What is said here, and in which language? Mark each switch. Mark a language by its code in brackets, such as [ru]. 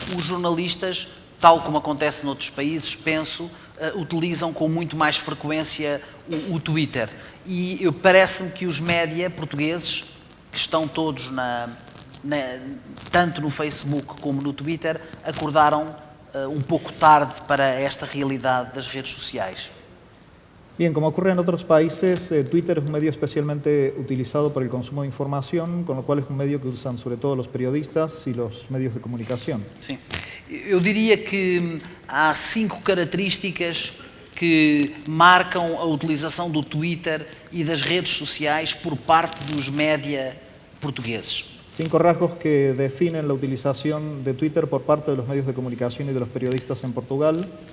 [pt] Os jornalistas, tal como acontece noutros países, penso, utilizam com muito mais frequência o Twitter. E parece-me que os média portugueses, que estão todos tanto no Facebook como no Twitter, acordaram um pouco tarde para esta realidade das redes sociais. [es] Bien, como ocurre en otros países, Twitter es un medio especialmente utilizado por el consumo de información, con lo cual es un medio que usan sobre todo los periodistas y los medios de comunicación. [pt] Sim. Eu diria que há 5 características que marcam a utilização do Twitter e das redes sociais por parte dos média portugueses. [es] 5 rasgos que definen la utilización de Twitter por parte de los medios de comunicación y de los periodistas en Portugal.